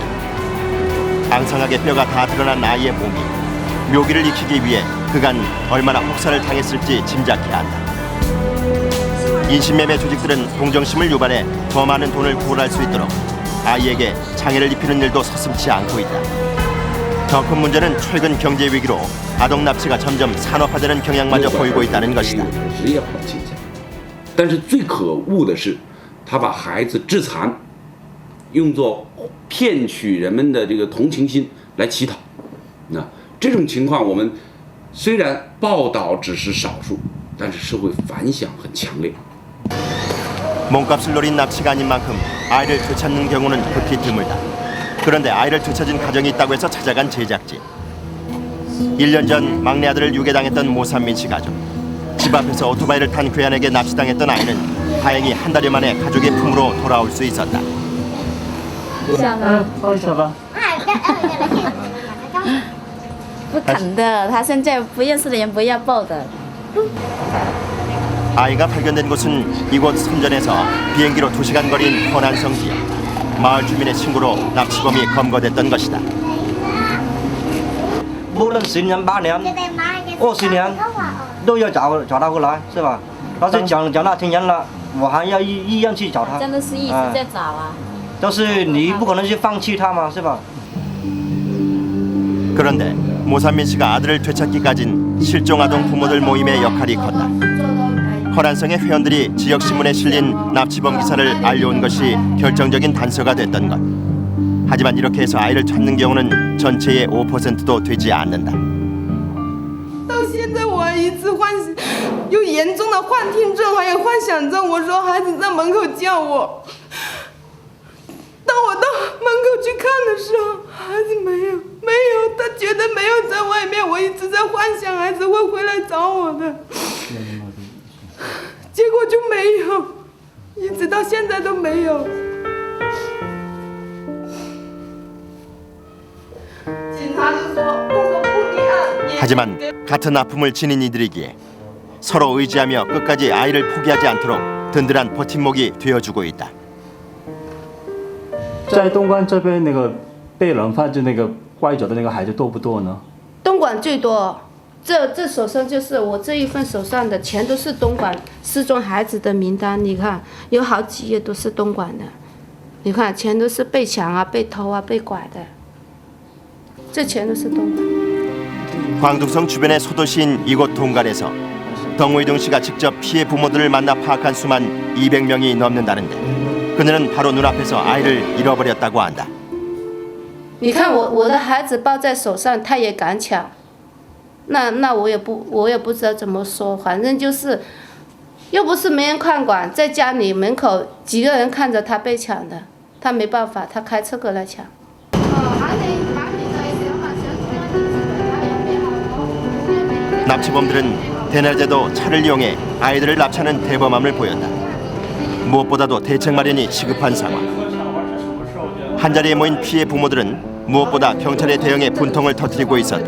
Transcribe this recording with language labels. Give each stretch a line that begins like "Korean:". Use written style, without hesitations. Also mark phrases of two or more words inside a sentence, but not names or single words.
Korean: 앙상하게 뼈가 다 드러난 아이의 몸이 묘기를 익히기 위해 그간 얼마나 혹사를 당했을지 짐작해야 한다. 인신매매 조직들은 동정심을 유발해 더 많은 돈을 구걸할 수 있도록 아이에게 장애를 입히는 일도 서슴지 않고 있다. 더 큰 문제는 최근 경제 위기로 아동 납치가 점점 산업화되는 경향마저 보이고 있다는 것이다.
Chinese: 但是最可恶的是，他把孩子致残，用作骗取人们的这个同情心来乞讨。这种情况我们虽然报道只是少数，但是社会反响很强烈。
Korean: 몸값을 노린 납치가 아닌 만큼 아이를 되찾는 경우는 극히 드물다. 그런데 아이를 되찾은 가정이 있다고 해서 찾아간 제작진. 1년 전 막내 아들을 유괴당했던 모산민 씨 가족. 집 앞에서 오토바이를 탄 괴한에게 납치당했던 아이는 다행히 한 달여 만에 가족의 품으로 돌아올 수 있었다.
Chinese: 抱一下吧。不肯的，他现在不认识的人不要抱的。
Korean: 아이가 발견된 곳은 이곳 선전에서 비행기로 2시간 거리인 허난성 지역. 마을 주민의 신고로 납치범이 검거됐던 것이다.
Chinese: 无论10年、8年、20年，都要找他过来，是吧？要是讲他听人了，我还要一样去找他。真的是一直在找啊。就是你不可能去放弃他嘛，是吧？
Korean: 그런데 모산민 씨가 아들을 되찾기까진 실종 아동 부모들 모임의 역할이 컸다. 허란성의 회원들이 지역신문에 실린 납치범 기사를 알려온 것이 결정적인 단서가 됐던 것. 하지만 이렇게 해서 아이를 찾는 경우는 전체의 5%도 되지 않는다.
Chinese: 到现在我一直有严重的幻听症，还有幻想症。我说孩子在门口叫我，当我到门口去看的时候，孩子没有，他觉得没有在外面。我一直在幻想孩子会回来找我的。 结果就没有，一直到现在都没有。警察就说不立案。
Korean: 하지만 같은 아픔을 지닌 이들이기에 서로 의지하며 끝까지 아이를 포기하지 않도록 든든한 버팀목이 되어주고 있다.
Chinese: 在东莞这边那个被人贩子那个拐走的那个孩子多不多呢？东莞最多。这手上就是我这一份手上的，全都是东莞失踪孩子的名单。你看，有好几页都是东莞的，你看，全都是被抢啊、被偷啊、被拐的，这全都是东莞。
Korean: 광둥성 주변의 소도시인 이곳 동갈에서 덩의동 씨가 직접 피해 부모들을 만나 파악한 수만 200명이 넘는다는데 그들은 바로 눈앞에서 아이를 잃어버렸다고 한다.
Chinese: 你看我的孩子抱在手上，他也敢抢。 那我也不知道怎么说，反正就是又不是没人看管，在家里门口几个人看着他被抢的，他没办法，他开车过来抢。
Korean: 납치범들은 대낮에도 차를 이용해 아이들을 납치하는 대범함을 보였다. 무엇보다도 대책 마련이 시급한 상황. 한자리에 모인 피해 부모들은 무엇보다 경찰의 대응에 분통을 터뜨리고 있었다.